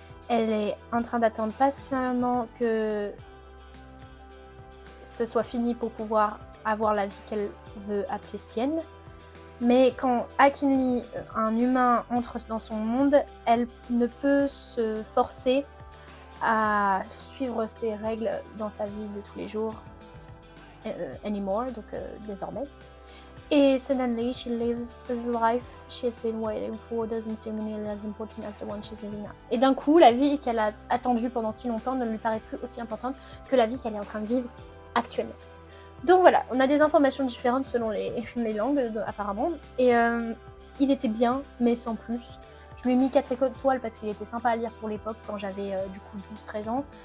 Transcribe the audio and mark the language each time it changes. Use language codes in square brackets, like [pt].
[fr] Elle est en train d'attendre patiemment que ce soit fini pour pouvoir avoir la vie qu'elle veut appeler sienne. Mais quand Akinli, un humain, entre dans son monde, elle ne peut se forcer à suivre ses règles dans sa vie de tous les jours anymore, donc désormais. [en] Et suddenly she lives the life she has been waiting for, doesn't seem nearly as important as the one she's living now. [fr] Et d'un coup, la vie qu'elle a attendue pendant si longtemps ne lui paraît plus aussi importante que la vie qu'elle est en train de vivre actuellement. Donc voilà, on a des informations différentes selon les langues apparemment. Et il était bien, mais sans plus. Je lui ai mis 4 étoiles parce qu'il était sympa à lire pour l'époque quand j'avais du coup 12-13 ans.